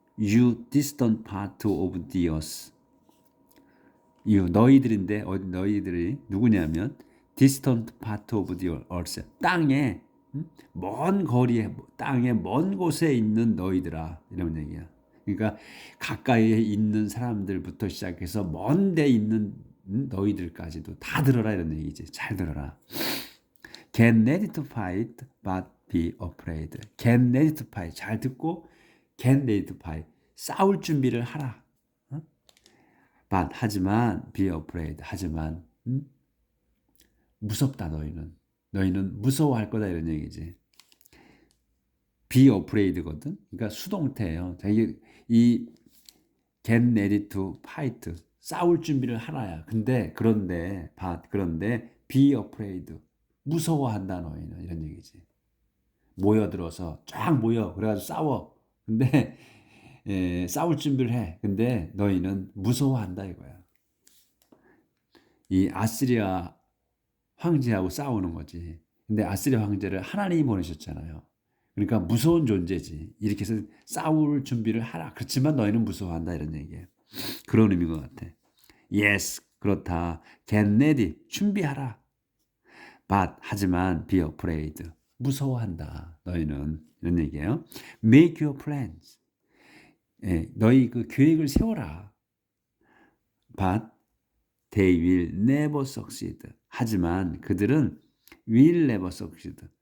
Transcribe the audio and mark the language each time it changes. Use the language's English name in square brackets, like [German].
[English] You distant part of the earth. [Korean] 너희들인데 너희들이 누구냐면 [English] distant part of the earth. [Korean] 땅에 먼 거리에 땅에 먼 곳에 있는 너희들아 이런 얘기야. 그러니까 가까이에 있는 사람들부터 시작해서 먼 데 있는 너희들까지도 다 들어라 이런 얘기지. 잘 들어라. [English] Get ready to fight, but be afraid. Get ready to fight. [Korean] 잘 듣고 [English] get ready to fight. [Korean] 싸울 준비를 하라. [English] But [Korean] 하지만 [English] be afraid. [Korean] 하지만 무섭다 너희는 무서워할 거다 이런 얘기지. [English] be afraid [Korean] 거든. 그러니까 수동태예요. 이 [English] get ready to fight [Korean] 싸울 준비를 하라야. 그런데 be afraid 무서워한다 너희는 이런 얘기지. 모여들어서 쫙 모여 그래가지고 싸워. 근데 싸울 준비를 해. 근데 너희는 무서워한다 이거야. 이 아시리아 황제하고 싸우는 거지. 근데 아시리아 황제를 하나님이 보내셨잖아요. 그러니까 무서운 존재지. 이렇게 해서 싸울 준비를 하라. 그렇지만 너희는 무서워한다 이런 얘기예요. 그런 의미인 것 같아. [English] Yes, [Korean] 그렇다. [English] Get ready, [Korean] 준비하라. [English] But [Korean] 하지만 [English] be afraid, [Korean] 무서워한다. 너희는 이런 얘기예요. [English] Make your plans. [Korean] 너희 그 계획을 세워라. [English] But they will never succeed. [Korean] 하지만 그들은 [English] will never succeed.